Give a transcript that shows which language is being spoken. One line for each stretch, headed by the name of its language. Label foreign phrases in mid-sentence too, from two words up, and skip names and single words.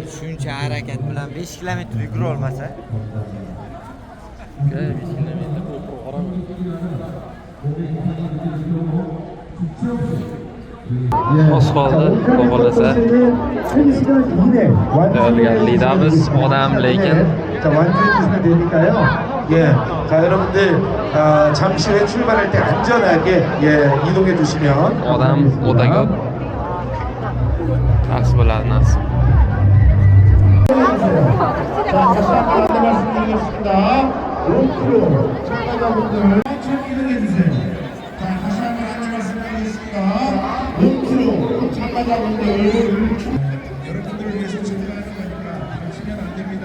Uzbek: Shuncha harakat bilan 5 kilometr yugura olmasa. 5 kilometr oz qoldi, xohlasa. Tayyorgarlikdamiz, odam lekin
Korean: 완주해주시면 되니까요. 예, 자 여러분들 잠시 후에 출발할 때 안전하게 이동해 주시면.
Uzbek: odam o'ta ko'p. Yaxshi bo'ladi, nasib.
Korean: 자, 다시 한번 안내 말씀드리겠습니다. 5km 참가자분들 천천히 이동해 주세요. 자, 다시 한번 안내 말씀드리겠습니다. 5km 참가자분들 여러분들을 위해서 준비하는 거니까 하시면 안 됩니다.